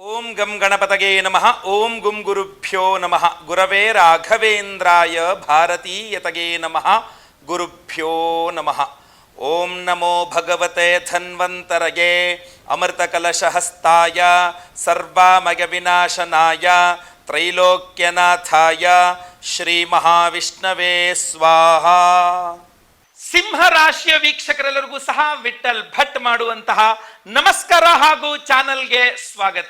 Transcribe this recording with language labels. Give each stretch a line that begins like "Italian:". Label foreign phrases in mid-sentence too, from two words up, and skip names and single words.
Sanskrit: ಓಂ ಗಂ ಗಣಪತಗೆ ನಮಃ. ಓಂ ಗುಂ ಗುರುಭ್ಯೋ ನಮಃ. ಗುರವೇ ರಾಘವೇಂದ್ರಾಯ ಭಾರತೀಯತಗೆ ನಮಃ. ಗುರುಭ್ಯೋ ನಮಃ. ಓಂ ನಮೋ ಭಗವತೆ ಧನ್ವಂತರಗೆ ಅಮೃತಕಲಶಹಸ್ತಾಯ ಸರ್ವಾಮಯ ವಿನಾಶನಾಯ ತ್ರೈಲೋಕ್ಯನಾಥಾಯ ಶ್ರೀ ಮಹಾವಿಷ್ಣವೇ ಸ್ವಾಹಾ.
Kannada: ಸಿಂಹರಾಶಿಯ ವೀಕ್ಷಕರೆಲ್ಲರಿಗೂ ಸಹ ವಿಠಲ್ ಭಟ್ ಮಾಡುವಂತಹ ನಮಸ್ಕಾರ ಹಾಗೂ ಚಾನಲ್ಗೆ ಸ್ವಾಗತ.